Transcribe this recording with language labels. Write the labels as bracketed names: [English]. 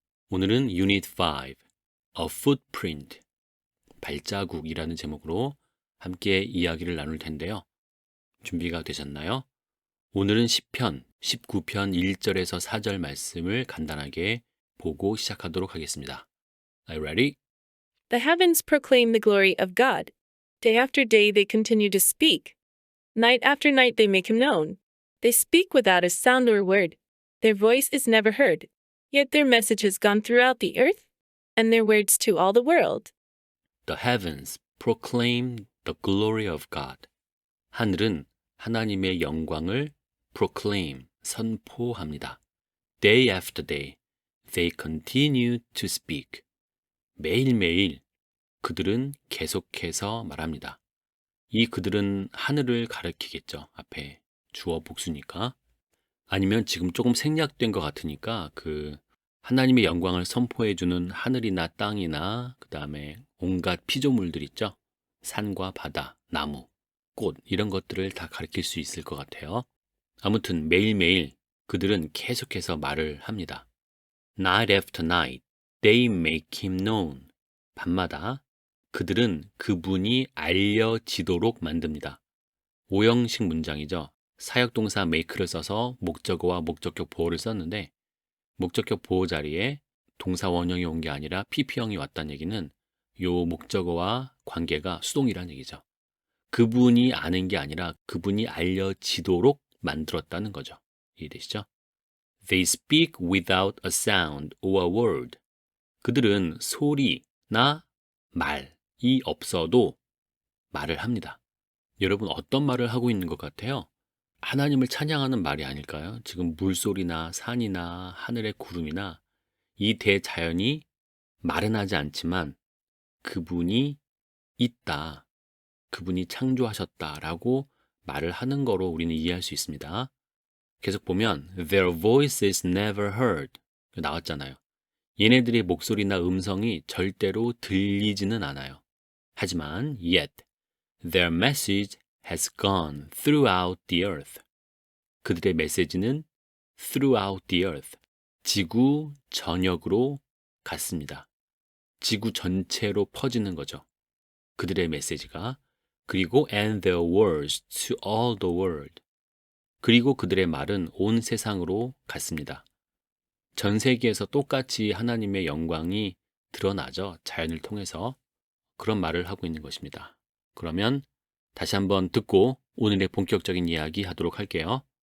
[Korean] 오늘은 Unit 5, A Footprint, 발자국이라는 제목으로 함께 이야기를 나눌 텐데요. 준비가 되셨나요? 오늘은 시편 19편 1절에서 4절 말씀을 간단하게 보고 시작하도록 하겠습니다. [English] Are you ready? The heavens proclaim the glory of God. Day after day they continue to speak. Night after night they make him known. They speak without a sound or word. Their voice is never heard. Yet their message has gone throughout the earth, and their words to all the world. The heavens proclaim the glory of God. [Korean] 하늘은 하나님의 영광을 proclaim, 선포합니다. [English] Day after day, they continue to speak. [Korean] 매일매일 그들은 계속해서 말합니다. 이 그들은 하늘을 가리키겠죠. 앞에 주어 복수니까. 아니면 지금 조금 생략된 것 같으니까 하나님의 영광을 선포해주는 하늘이나 땅이나 그 다음에 온갖 피조물들 있죠. 산과 바다, 나무, 꽃 이런 것들을 다 가리킬 수 있을 것 같아요. 아무튼 매일매일 그들은 계속해서 말을 합니다. [English] Night after night, they make him known. [Korean] 밤마다 그들은 그분이 알려지도록 만듭니다. 오형식 문장이죠. 사역동사 make를 써서 목적어와 목적격 보호를 썼는데 목적격 보호 자리에 동사 원형이 온 게 아니라 PP형이 왔다는 얘기는 요 목적어와 관계가 수동이라는 얘기죠. 그분이 아는 게 아니라 그분이 알려지도록 만들었다는 거죠. 이해되시죠? [English] They speak without a sound or a word. [Korean] 그들은 소리나 말이 없어도 말을 합니다. 여러분 어떤 말을 하고 있는 것 같아요? 하나님을 찬양하는 말이 아닐까요? 지금 물소리나 산이나 하늘의 구름이나 이 대자연이 말은 하지 않지만 그분이 있다, 그분이 창조하셨다라고 말을 하는 거로 우리는 이해할 수 있습니다. 계속 보면 [English] Their voice is never heard [Korean] 나왔잖아요. 얘네들의 목소리나 음성이 절대로 들리지는 않아요. 하지만 [English] yet their message has gone throughout the earth. [Korean] 그들의 메시지는 [English] throughout the earth, [Korean] 지구 전역으로 갔습니다. 지구 전체로 퍼지는 거죠. 그들의 메시지가. 그리고 [English] and their words to all the world. [Korean] 그리고 그들의 말은 온 세상으로 갔습니다. 전 세계에서 똑같이 하나님의 영광이 드러나죠. 자연을 통해서. 그런 말을 하고 있는 것입니다. 그러면 다시 한번 듣고 오늘의 본격적인 이야기 하도록 할게요.